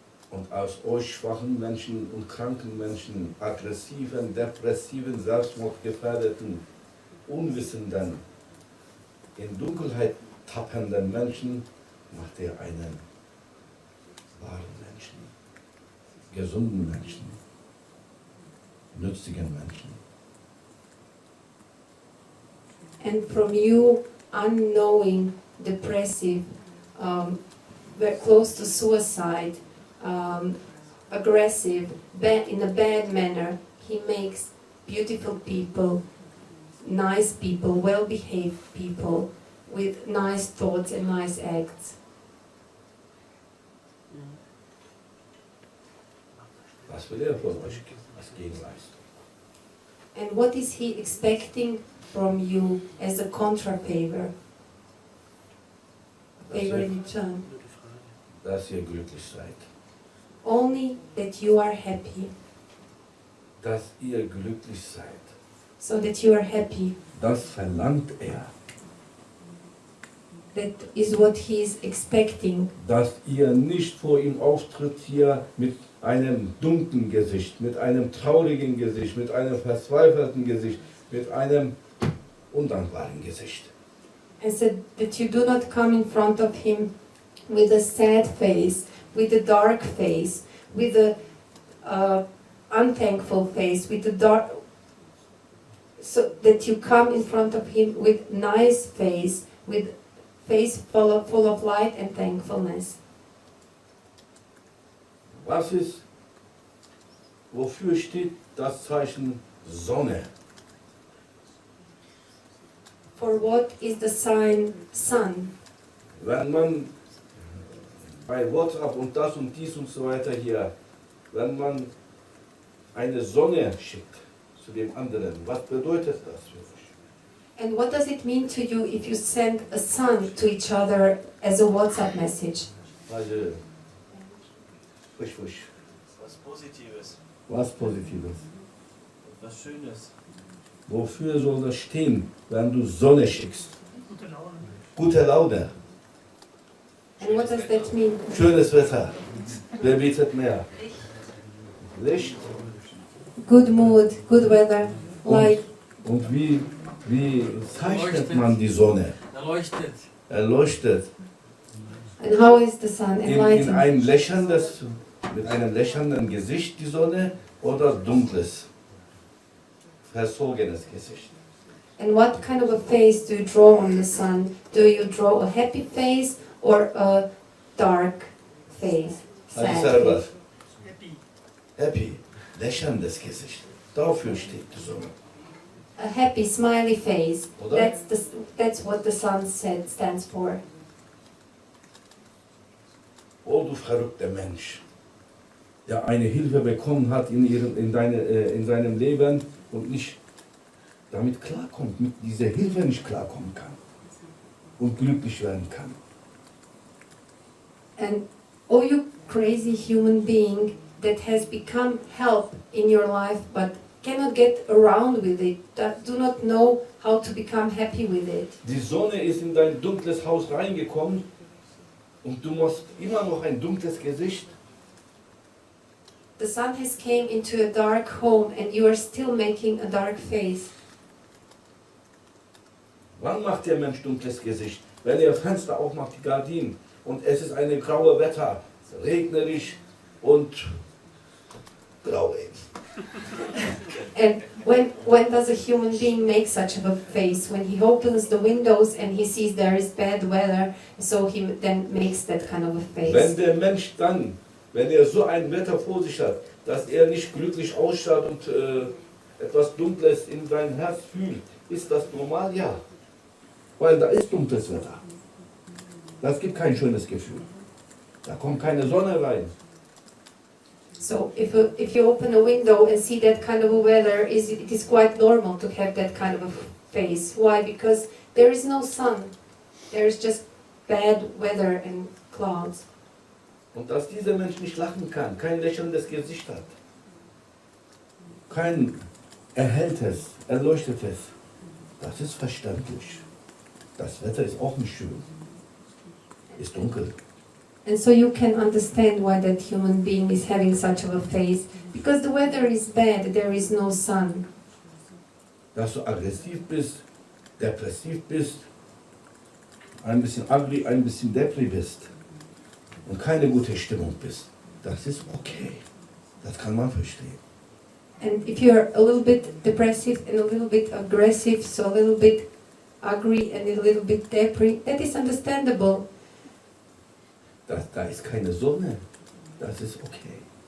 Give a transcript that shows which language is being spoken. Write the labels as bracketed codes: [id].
[de] Und aus euch schwachen Menschen und kranken Menschen, aggressiven, depressiven, selbstmordgefährdeten, unwissenden, in Dunkelheit tappenden Menschen macht er einen wahren Menschen, gesunden Menschen, nützlichen Menschen. [en] And from you, unknowing, depressive, very close to suicide, aggressive, in a bad manner, he makes beautiful people, nice people, well-behaved people, with nice thoughts and nice acts. [de] Was will er von euch als Gegenleistung? [en] And what is he expecting from you as a contra-favor? Favor in return. [de] Dass ihr glücklich seid. [en] Only that you are happy. [de] Dass ihr glücklich seid. [en] So that you are happy. [de] Das verlangt er. [en] That is what he is expecting. [de] Dass ihr nicht vor ihm auftritt hier mit einem dunklen Gesicht, mit einem traurigen Gesicht, mit einem verzweifelten Gesicht, mit einem undankbaren Gesicht. [en] And so that you do not come in front of him with a sad face, with a dark face, with a unthankful face, with a dark, so that you come in front of him with nice face, with face full of light and thankfulness. [de] Was ist, wofür steht das Zeichen Sonne? [en] For what is the sign sun? [de] Wenn man bei WhatsApp und das und dies und so weiter hier, wenn man eine Sonne schickt zu dem anderen, was bedeutet das für euch? [en] And what does it mean to you if you send a sun to each other as a WhatsApp message? [de] Also, frisch, frisch. Was Positives, Was Positives. was Schönes. Wofür soll das stehen, wenn du Sonne schickst? Gute Laune. Gute Laune, [en] And what does that mean? [de] schönes Wetter. Wer bietet mehr? Licht. [en] Good mood, good weather, light. [de] Und wie zeichnet man die Sonne? Erleuchtet. Erleuchtet. [en] And how is the sun [de] In [en] enlightened? [de] ein lächelndes, mit einem lächelnden Gesicht die Sonne oder dunkles, verzogenes Gesicht? [en] And what kind of a face do you draw on the sun? Do you draw a happy face or a dark face? [de] Also [en] Sad [de] selber. [en] face? Happy. Happy, [de] lächelndes Gesicht. Dafür steht die Sonne. [en] A happy, smiley face. [de] Oder? [en] That's what the sun stands for. [de] Oh, du verrückter Mensch, der eine Hilfe bekommen hat in seinem Leben und nicht damit klarkommt, mit dieser Hilfe nicht klarkommen kann und glücklich werden kann. [en] And oh, you crazy human being that has become help in your life but cannot get around with it, that do not know how to become happy with it. [de] Die Sonne ist in dein dunkles Haus reingekommen und du hast immer noch ein dunkles Gesicht. [en] The sun has came into a dark home and you are still making a dark face. [de] Wann macht der Mensch dunkles Gesicht? Wenn er Fenster aufmacht, die Gardinen, und es ist eine graue Wetter, regnerisch und grau eben. [en] And when does a human being make such of a face? When he opens the windows and he sees there is bad weather, so he then makes that kind of a [de] Wenn [en] face. [de] der Mensch dann, wenn er so ein Wetter vor sich hat, dass er nicht glücklich ausschaut und etwas Dunkles in seinem Herz fühlt, ist das normal? Ja. Weil da ist dunkles Wetter. Das gibt kein schönes Gefühl. Da kommt keine Sonne rein. [en] So if you open a window and see that kind of a weather, it is quite normal to have that kind of a face. Why? Because there is no sun. There is just bad weather and clouds. [de] Und dass dieser Mensch nicht lachen kann, kein lächelndes Gesicht hat, kein erhelltes, erleuchtetes, das ist verständlich. Das Wetter ist auch nicht schön, ist dunkel. [en] And so you can understand why that human being is having such of a face. Because the weather is bad, there is no sun. [de] Dass du aggressiv bist, depressiv bist, ein bisschen ugly, ein bisschen depri bist und keine gute Stimmung bist, das ist okay. Das kann man verstehen. [en] And if you're a little bit depressive and a little bit aggressive, so a little bit ugly and a little bit depri, that is understandable. [de] Da ist keine Sonne, das ist okay.